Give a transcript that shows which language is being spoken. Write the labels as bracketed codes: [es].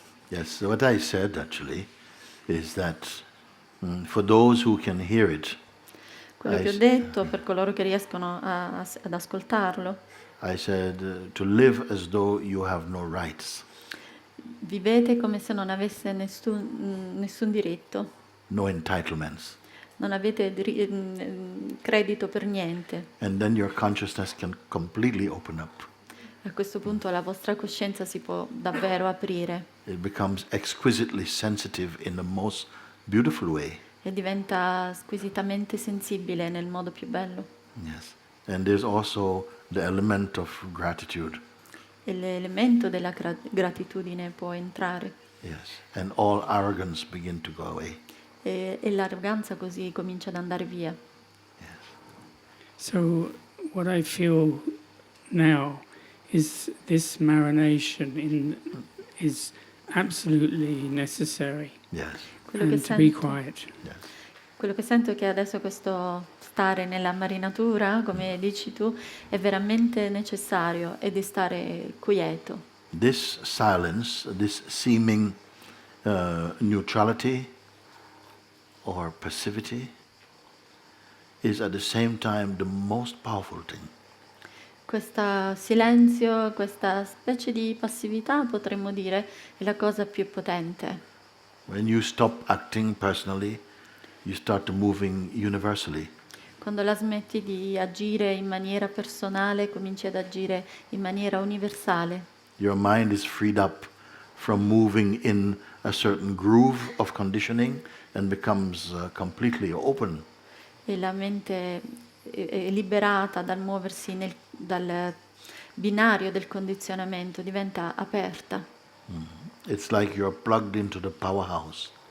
[en] Yes, so what I said actually is that for those who can hear it, [it] Quello che ho detto per coloro che riescono ad ascoltarlo, [en] I said to live as though you have no rights, [it] vivete come se non avesse nessun diritto, [en] no entitlements, [it] non avete credito per niente. [en] and then your consciousness can completely open up. [it] A questo punto la vostra coscienza si può davvero aprire [en] It becomes exquisitely sensitive in the most beautiful way. [it] e diventa squisitamente sensibile nel modo più bello. [en] Yes, and there's also the element of gratitude. [it] E l'elemento della gratitudine può entrare [en] Yes, and all arrogance begin to go away. [it] e l'arroganza così comincia ad andare via. [en] Yes. So what I feel now is this marination is absolutely necessary, Yes, [it] Quello che [en] and to be [it] sento, [en] quiet. yes. [it] quello che sento è che adesso questo stare nella marinatura, come dici tu, è veramente necessario ed è stare quieto. [en] This silence, this seeming neutrality or passivity is at the same time the most powerful thing. [it] Questo silenzio, questa specie di passività, potremmo dire, è la cosa più potente. [en] When you stop acting personally, you start moving universally. [it] Quando la smetti di agire in maniera personale, cominci ad agire in maniera universale. [en] Your mind is freed up from moving in a certain groove of conditioning and becomes completely open. [it] E la mente è liberata dal muoversi dal binario del condizionamento, diventa aperta. [en] It's like you're plugged into the powerhouse.